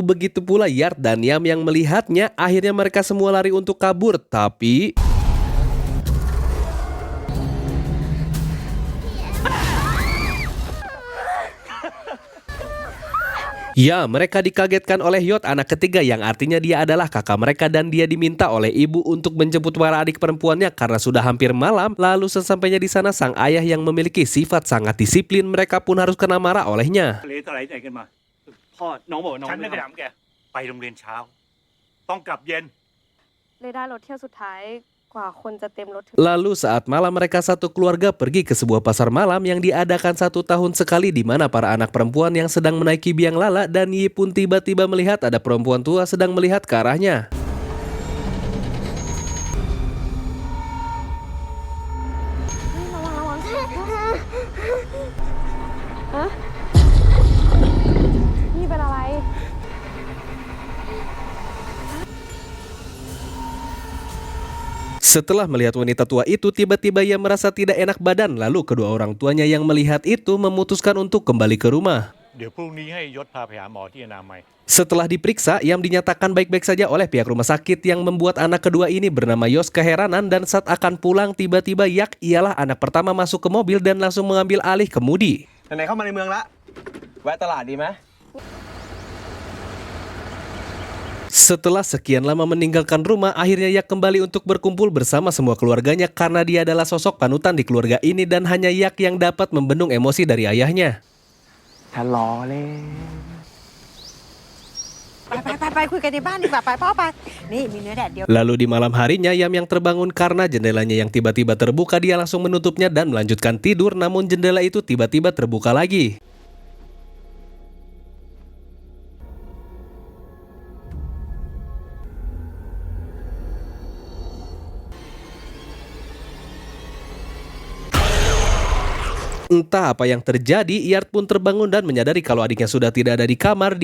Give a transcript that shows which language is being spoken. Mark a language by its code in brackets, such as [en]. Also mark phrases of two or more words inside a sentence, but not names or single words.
[id] Begitu pula Yart dan Yam yang melihatnya, akhirnya mereka semua lari untuk kabur, tapi ya, mereka dikagetkan oleh Yot, anak ketiga yang artinya dia adalah kakak mereka dan dia diminta oleh ibu untuk menjemput para adik perempuannya karena sudah hampir malam. Lalu sesampainya di sana sang ayah yang memiliki sifat sangat disiplin, mereka pun harus kena marah olehnya. [th] พ่อน้องบอกว่าน้องฉันไม่ได้ถามแกไปโรงเรียนเช้าต้องกลับเย็น เลยได้รถเที่ยวสุดท้ายกว่าคนจะเต็มรถถึง [id] Lalu saat malam mereka satu keluarga pergi ke sebuah pasar malam yang diadakan 1 tahun sekali di mana para anak perempuan yang sedang menaiki biang lala dan Yi pun tiba-tiba melihat ada perempuan tua sedang melihat ke arahnya. [th] Ini เป็นอะไร [id] Setelah melihat wanita tua itu, tiba-tiba ia merasa tidak enak badan. Lalu kedua orang tuanya yang melihat itu memutuskan untuk kembali ke rumah. [th] เดี๋ยวพรุ่งนี้ให้ยศพาไปหาหมอที่อนามัย [id] Setelah diperiksa, Yam dinyatakan baik-baik saja oleh pihak rumah sakit yang membuat anak kedua ini bernama Yos keheranan dan saat akan pulang tiba-tiba Yak ialah anak pertama masuk ke mobil dan langsung mengambil alih kemudi. [th] ไหนๆเข้ามาในเมืองละแวะตลาดดีไหม [id] Setelah sekian lama meninggalkan rumah, akhirnya Yak kembali untuk berkumpul bersama semua keluarganya karena dia adalah sosok panutan di keluarga ini dan hanya Yak yang dapat membendung emosi dari ayahnya. [th] ฉันล้อเล่น ไปคุยกันในบ้านดีกว่าไปพ่อไปนี่มีเนื้อแดดเดียว [id] Lalu di malam harinya, Yam yang terbangun karena jendelanya yang tiba-tiba terbuka, dia langsung menutupnya dan melanjutkan tidur, namun jendela itu tiba-tiba terbuka lagi. Entah apa yang terjadi, Yart pun terbangun dan menyadari kalau adiknya sudah tidak ada di kamar.